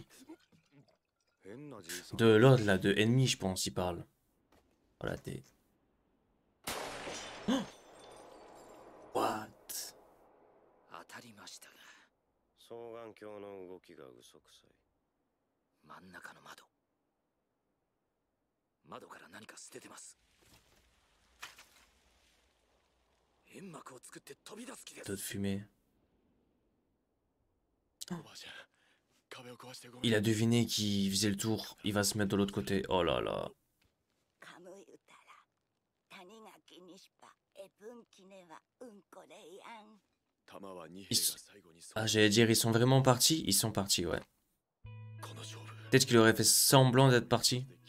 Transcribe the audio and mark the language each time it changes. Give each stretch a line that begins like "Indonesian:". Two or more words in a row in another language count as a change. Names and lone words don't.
Japanese: 変なじいさん。
French: De l'autre, là, de ennemi, je pense, il parle. Voilà, t'es...
English: Oh What?
Japanese: 当たりましたが、双眼鏡の動きが嘘くさい。真ん中の窓。窓から何か捨ててます。煙幕を作って飛び出す気です。
French: D'autres fumées.
Japanese: おばあちゃん、壁を壊してごめん。
French: Il a deviné qu'il faisait le tour. Il va se mettre de l'autre côté. Oh là là. Ah, j'allais dire, ils sont vraiment partis? Ils sont partis, ouais. Peut-être qu'il aurait fait semblant d'être parti.